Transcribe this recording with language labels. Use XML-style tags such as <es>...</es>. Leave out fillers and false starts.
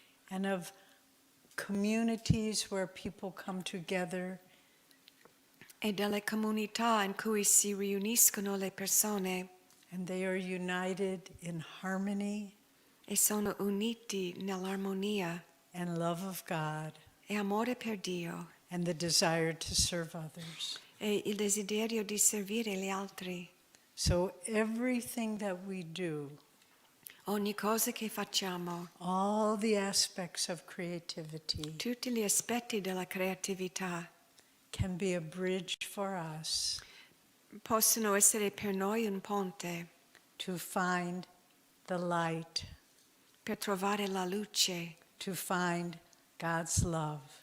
<en>And of communities where people come together</en> <it>E delle comunità in cui si riuniscono le persone</it> <en>and they are united in harmony</en> <it>e sono uniti nell'armonia</it> <en>and love of God</en> <it>e amore per Dio</it> <en>and the desire to serve others.</en> <it>e il desiderio di servire gli altri.</it> <en>So everything that we do,</en> <it>Ogni cosa che facciamo,</it> <en>all the aspects of creativity,</en> <it>tutti gli aspetti della creatività</it> <en>can be a bridge for us</en> <it>possono essere per noi un ponte</it> <en>to find the light,</en> <it>per trovare la luce,</it> <en>to find God's love,</en>